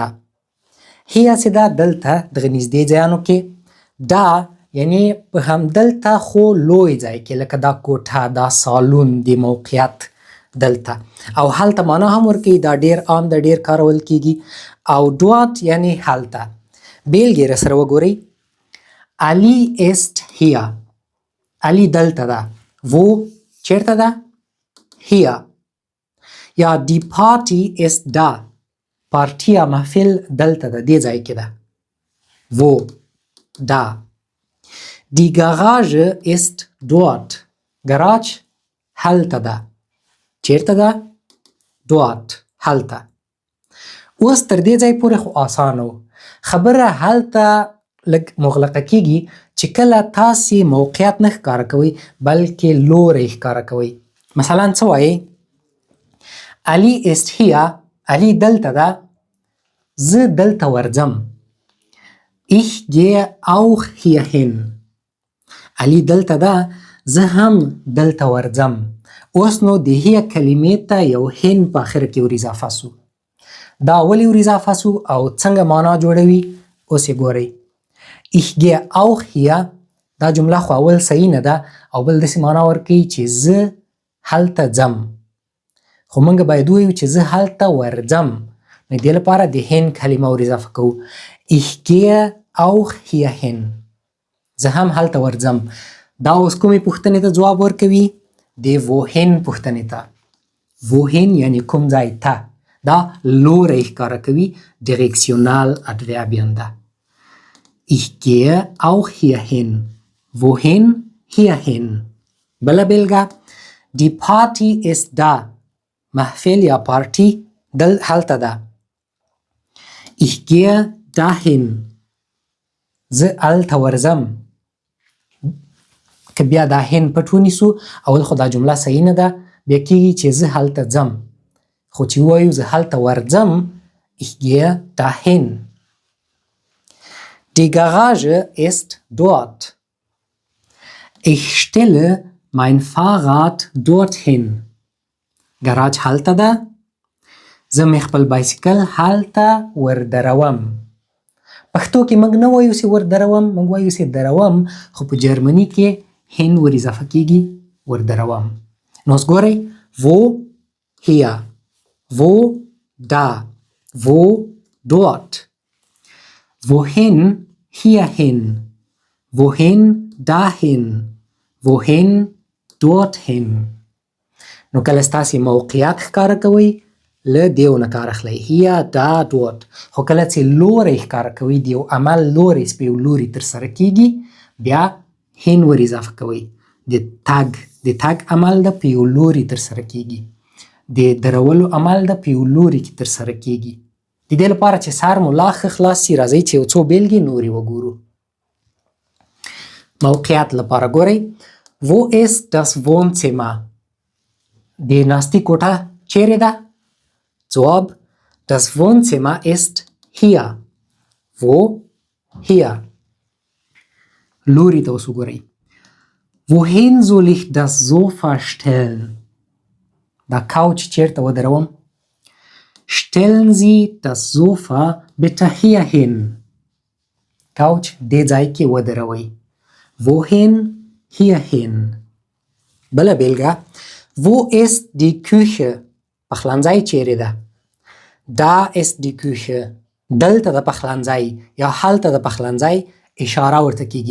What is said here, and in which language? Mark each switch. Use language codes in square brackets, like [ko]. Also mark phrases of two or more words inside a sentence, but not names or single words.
[ps] هیا چې ده دلته دغه نږدې ځایانو کې. دا یعنی په همدلته خو لوی ځای کې لکه دا کوټه دا سالون د موقعیت دلته. او هلته معنا هم ورکوي دا ډیر عام ده ډیر کارول کیږي. او دوات یعنی هلته. بیلګې راسره وګورئ. [de] Ali ist hier. [ps] علی دلته ده. وو چیرته ده؟ هیا. یا [de] die Party ist da. [ps] پارتی یا محفل دلته ده دې ځای کې ده. [de] wo da. Die Garage ist dort. [ps] گراج هلته ده. چیرته ده؟ دوات هلته. اوس تر دې ځای پورې خو اسانه و. خبره هلته لږ مغلقه کیږي چې کله تاسې موقعیت نه ښکاره کوئ بلکې لوری ښکاره کوئ. مثلا څه وایئ؟ [de] Ali ist hier. [ps] علی دلته ده. زه دلته ورځم. [de] ich gehe auch hierhin. [ps] علی دلته ده. زه هم دلته ورځم. اوس نو د هیا کلمې ته یو هن په آخر کې ور اضافه سو. دا ولې ور اضافه سو او څنګه معنا جوړوي اوس یې ګورئ. [de] ich gehe auch hier [ps] دا جمله خو اول صحیح نه ده او بل داسې معنا ورکوي چې زه هلته ځم. خو موږ باید ووایو چې زه هلته ورځم. نو دې لپاره د هن کلمه ور اضافه کوو. [de] ich gehe auch hierhin. [ps] زه هم هلته ورځم. دا اوس کومې پوښتنې ته ځواب ورکوي؟ د wohin پوښتنې ته. wohin یعنی کوم ځای ته. دا لوری ښکاره کوي. [de] Direktional Adverbien ده. ich gehe auch hierhin. wohin? hierhin. [ps] بله بیلګه. [de] die Party ist da. [ps] محفل یا پارتی هلته ده. [de] ich gehe dahin. [ps] زه هلته ورځم. که بیا دا هن پټ ونیسو اول خو دا جمله صحیح نه ده بیا کېږي چې زه هلته ځم. خو چې ووایو زه هلته ورځم [de] ich gehe dahin. Die Garage ist dort. Ich stelle mein Fahrrad dorthin. [ps] ګراج هلته ده. زه مې خپل بایسکل هلته وردروم. پښتو کې موږ نه وایو چې وردروم موږ وایو چې دروم خو په جرمني کې هن ور اضافه کیږي وردروم. نو اوس ګورئ. [de] wo hier. wo da. wo dort. wohin hierhin. wohin dahin. wohin dorthin. [ps] نو کله ستاسې موقعیت ښکاره کوئ له دیو نه کار اخلئ. [de] hier da dort. [ps] خو کله چې لوری ښکاره کوئ د یو عمل لوری چې په یو لوري ترسره کیږي بیا هین ور اضافه کوئ. د تګ عمل ده په یو لوري ترسره کیږي. د درولو عمل ده په یو لوري کې ترسره کیږي. د دې لپاره چې سر مو لا ښه خلاص سي راځئ چې یو څو بیلګې نورې وګورو. موقعیت لپاره ګورئ. [de] wo ist das Wohnzimmer. [ps] د ناستې کوټه چیرې ده؟ جواب. [de] das Wohnzimmer ist hier. wo? hier. [ps] لوري ته اوس وګورئ. [de] wohin soll ich das Sofa stellen؟ [ps] دا couch چیرته ودروم؟ [de] stellen Sie das Sofa bitte hierhin. [ps] couch دې ځای کې ودروئ. [de] wohin؟ hierhin. [ps] بله بیلګه. [de] wo ist die Küche؟ [ps] پخلنځی چیرې ده؟ [de] da ist die Küche. [ps] دلته د پخلنځی یا هلته د پخلنځی اشاره ورته کیږي.